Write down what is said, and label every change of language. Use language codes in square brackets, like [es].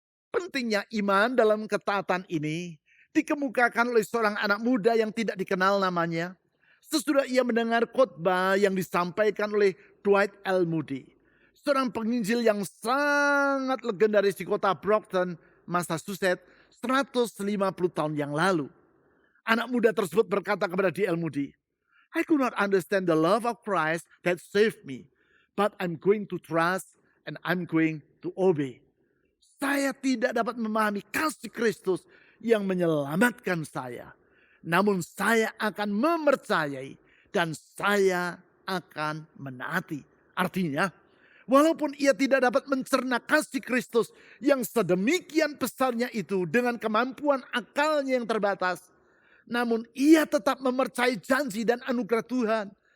[id] Pentingnya iman dalam ketaatan ini dikemukakan oleh seorang anak muda yang tidak dikenal namanya sesudah ia mendengar khotbah yang disampaikan oleh Dwight L. Moody, seorang penginjil yang sangat legendaris di kota Brockton, Massachusetts 150 tahun yang lalu. Anak muda tersebut berkata kepada D.L. [en] Moody, "I could not understand the love of Christ that saved me, but I'm going to trust and I'm going to obey." [id] Saya tidak dapat memahami kasih Kristus yang menyelamatkan saya. Namun saya akan mempercayai dan saya akan menaati. Artinya, walaupun ia tidak dapat mencerna kasih Kristus yang sedemikian besarnya itu dengan kemampuan akalnya yang terbatas, namun ia tetap mempercayai janji dan anugerah Tuhan.